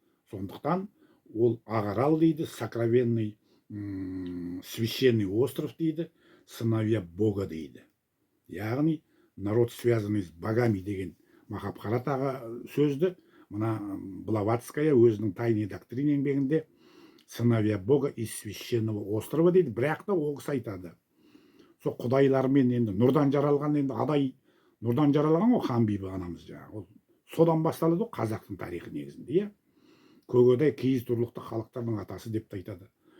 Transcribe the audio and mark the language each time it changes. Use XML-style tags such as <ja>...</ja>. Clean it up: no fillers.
<kk>Сондықтан ол Ағарал дейді,</kk> <ru>сокровенный священный остров</ru> <kk>дейді,</kk> <ru>сыновья Бога</ru> <kk>дейді. Яғни</kk> <ru>народ связанный с богами</ru> <kk>деген Махабхаратаға сөзді мына Блаватская өзінің</kk> <ru>тайный доктрин</ru> <kk>еңбегінде</kk> <ru>сыновья Бога из священного острова</ru> <kk>дейді. Бірақ та ол кісі айтады, сол құдайлармен енді нұрдан жаралған, енді адай нұрдан жаралған ғой Ханбибі анамыз жаңағы. Содан басталады ғой қазақтың тарихы негізінде, иә. Көкөдай киіз тұрлықты халықтардың атасы деп те айтады.</kk>